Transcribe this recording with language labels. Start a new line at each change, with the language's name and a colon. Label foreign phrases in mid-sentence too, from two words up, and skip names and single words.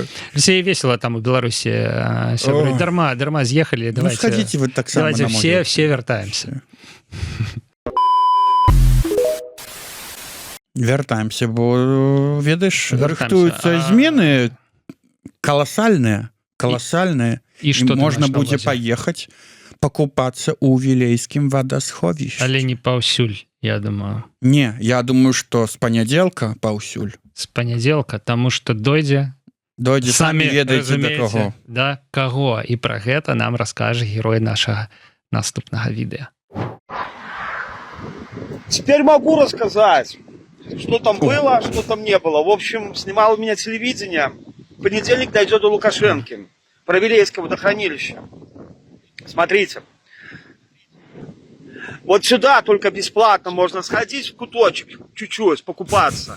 Russian: Все весело там
Belarusian: у Беларусі. Дарма з'ехалі.
Russian: Ну сходите вы так само на могілку. Давайте все
Belarusian: вяртаемся. Вяртаемся, бо, ведаеш, рыхтуюцца змены каласальныя,
Russian: и что можно будет поехать покупаться у Вілейскім водосховищем.
Belarusian: Але не паўсюль, я думаю.
Russian: Не, я думаю, что с понеделька паўсюль. С понеделька, тому что дойдзе
Belarusian: самі ведаеце да каго. Да, каго. І пра гэта нам раскажа герой нашага наступнага відэа.
Russian: Теперь могу рассказать, что там было, что там не было. В общем, снимал у меня телевидение. В понедельник дойдет до Лукашенки. Про Вилейское водохранилище. Смотрите. Вот сюда только бесплатно можно сходить в куточек, чуть-чуть, покупаться.